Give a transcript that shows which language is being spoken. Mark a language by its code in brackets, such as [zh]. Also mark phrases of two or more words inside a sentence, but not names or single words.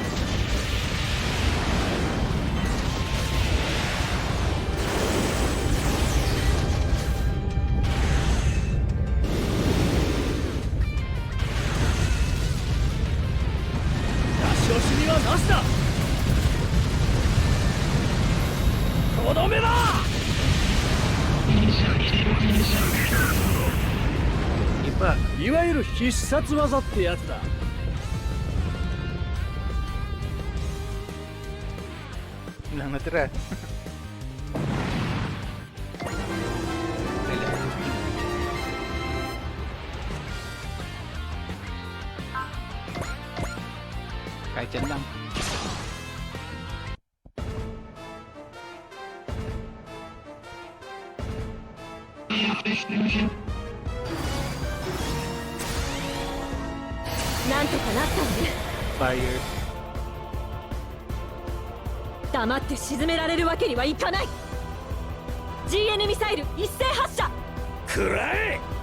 [ja] 出し惜しみはなしだ。とどめだ。いわゆる必殺技ってやつだ。 [tl] Lang natira. Kahit yan lang. Fire. [ja] 黙って沈められるわけにはいかない。 GN ミサイル一斉発射。くらえ。